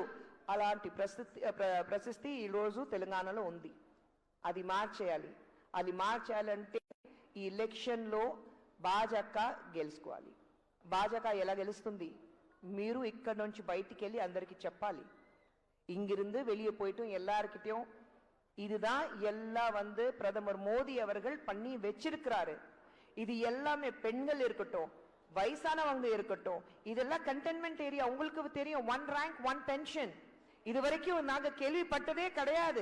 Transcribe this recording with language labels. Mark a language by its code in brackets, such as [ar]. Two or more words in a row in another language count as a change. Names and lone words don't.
[te] అలాంటి పరిస్థితి ఈ రోజు తెలంగాణలో ఉంది. అది మార్చేయాలి. అది మార్చాలంటే ఈ ఎలక్షన్ లో భాజపా గెలుచుకోవాలి. భాజపా ఎలా గెలుస్తుంది? మీరు ఇక్కడ నుంచి బయటికి వెళ్ళి అందరికి చెప్పాలి. [ta] இங்கிருந்து வெளியே போயிட்டும் எல்லார்கிட்டயும் இதுதான் எல்லாம் பிரதமர் மோடி அவர்கள் பண்ணி வச்சிருக்கிறாரு. இது எல்லாமே பெண்கள் இருக்கட்டும், வயசானவங்க இருக்கட்டும், இதெல்லாம் [en] containment area. [ta] உங்களுக்கு தெரியும், [en] 1 rank 1 pension [ta] இது வரைக்கும் நாங்க கேள்விப்பட்டதே கிடையாது.